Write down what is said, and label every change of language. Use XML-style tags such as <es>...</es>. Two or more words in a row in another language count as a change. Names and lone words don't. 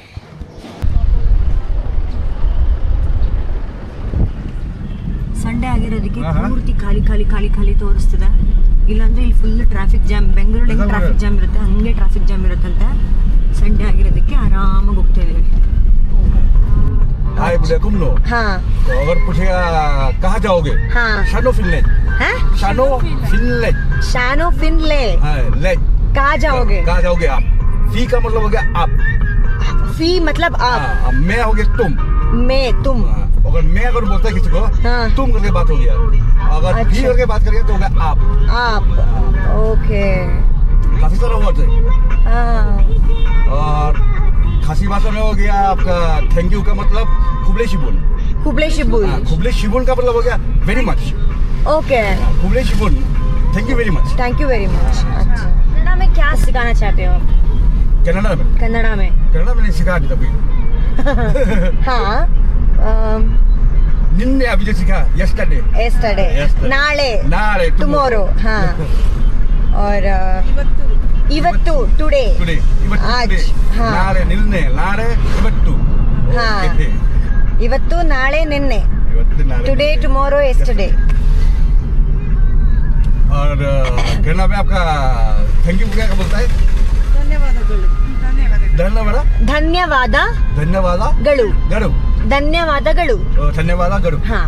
<kn>ಸಂಡೇ ಆಗಿರೋದಕ್ಕೆ ಪೂರ್ತಿ ಖಾಲಿ ತೋರಿಸ್ತಿದೆ. ಇಲ್ಲಾಂದ್ರೆ ಇಲ್ಲಿ</kn> <en>full traffic jam.</en> <kn>ಬೆಂಗಳೂರಲ್ಲಿ ಹೆಂಗೆ</kn> <en>traffic jam</en> <kn>ಇರುತ್ತೆ ಹಂಗೆ</kn> <en>traffic jam</en> <kn>ಇರುತ್ತಂತೆ. ಸಂಡೇ ಆಗಿರೋದಕ್ಕೆ ಆರಾಮಾಗಿ ಹೋಗ್ತಾ ಇದ್ದೀವಿ.</kn> <hi>भाई बोले घूम लो। हाँ तो अगर पूछेगा कहाँ जाओगे, हाँ</hi> <kha>शानो फिनलैंड,</kha> <hi>हैं</hi> <kha>शानो फिनलैंड, शानो फिनले</kha> <hi>हाँ लैंड, कहाँ जाओगे? कहाँ जाओगे आप? फी का मतलब हो गया आप, फी मतलब आप, हाँ, मैं हो गया तुम, मैं तुम। हाँ, अगर मैं अगर बोलता है किसी को हाँ। तुम करके बात हो गया, अगर फी अच्छा। करके बात करेंगे तो हो गया आप। आप ओके काफी सारा वर्ड है। हाँ और खासी भाषा में हो गया आपका</hi> <en>thank you</en> <hi>का मतलब</hi> <kha>खुबले शिबुन। हुबले शिबुल</kha> <hi>हाँ,</hi> <kha>खुबले शिबुन</kha> <hi>का मतलब हो गया</hi> <en>very much.</en> <hi>ओके</hi> <kha>खुबले शिबुन</kha> <en>thank you very much. thank you very much.</en> <hi>अच्छा कन्नड़ा में क्या सिखाना चाहते हो आप? कन्नड़ा में, कन्नड़ा में कन्नड़ा में नहीं सिखा अभी तक। हाँ निन्ने अभी जो सीखा yesterday,</hi> <en>एस्टरडे Yesterday.</en> <kn>नाಳೆ नारे</kn> <hi>टुमारो हाँ और ಇವತ್ತು टुडे</hi> <en>today,</en> <hi>आज,</hi> <kn>ಇವತ್ತು</kn> <hi>हाँ।</hi> <kn>ನಾಳೆ ನಿನ್ನೆ ನಾಳೆ ಇವತ್ತು</kn> <hi>हाँ।</hi> <en>Okay.</en> <kn>ಇವತ್ತು ನಾಳೆ ನಿನ್ನೆ ಇವತ್ತು नारे</kn> <en>टुडे</en> <kn>निन्ने।</kn> <en>tomorrow yesterday</en> <hi>और कन्नड़ा में आपका थैंक यू क्या बोलता है?</hi> <kn>ಧನ್ಯವಾದಗಳು</kn> <hi>धन्यवाद,</hi> <kn>ಧನ್ಯವಾದಗಳು</kn> <te>गरु,</te> <kn>ಧನ್ಯವಾದಗಳು</kn> <hi>धन्यवाद गरु। हाँ।</hi>